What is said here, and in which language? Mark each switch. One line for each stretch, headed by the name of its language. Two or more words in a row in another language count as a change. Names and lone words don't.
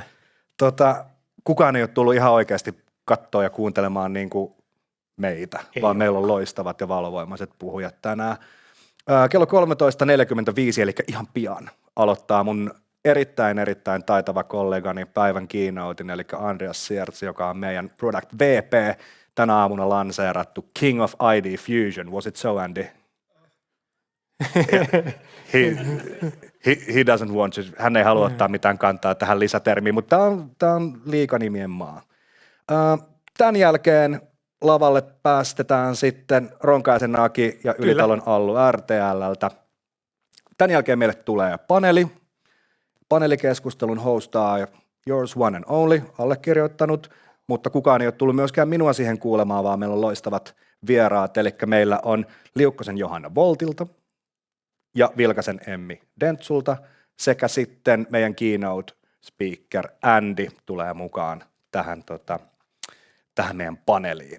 Finnish: Kukaan ei ole tullut ihan oikeasti katsoa ja kuuntelemaan niin kuin meitä, vaan meillä on loistavat ja valovoimaiset puhujat tänään. Kello 13.45, eli ihan pian, aloittaa mun erittäin taitava kollegani päivän keynotein, eli Andreas Sierts, joka on meidän
English: Product VP,
Finnish: tänä aamuna lanseerattu King of ID Fusion.
English: Was it so, Andy? He doesn't want to.
Finnish: Hän ei halua ottaa mitään kantaa tähän lisätermiin, mutta tämä on liikanimien maa. Tämän jälkeen lavalle päästetään sitten Ronkaisen Aki ja Ylitalon Allu RTL:ltä. Tämän jälkeen meille tulee paneeli. Paneelikeskustelun hostaa
English: yours one and only,
Finnish: allekirjoittanut, mutta kukaan ei ole tullut myöskään minua siihen kuulemaan, vaan meillä on loistavat vieraat. Eli meillä on Liukkosen Johanna Woltilta ja Vilkasen Emmi Dentsulta sekä sitten meidän
English: keynote speaker
Finnish: Andy tulee mukaan tähän meidän paneeliin.